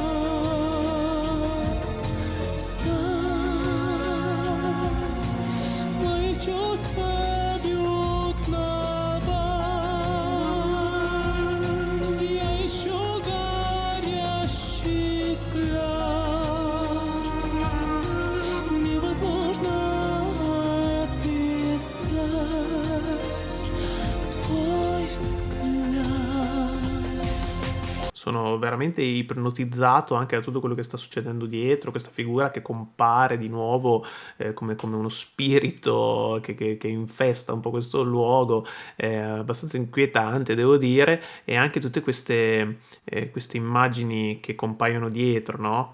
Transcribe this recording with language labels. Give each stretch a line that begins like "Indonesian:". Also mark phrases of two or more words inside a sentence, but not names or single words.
Russian: Знай, мои чувства бьют набат. Я ищу горящий взгляд. Невозможно описать твой взгляд.
Italian: Sono veramente ipnotizzato anche da tutto quello che sta succedendo dietro, questa figura che compare di nuovo come uno spirito che infesta un po' questo luogo, è abbastanza inquietante devo dire, e anche tutte queste immagini che compaiono dietro, no?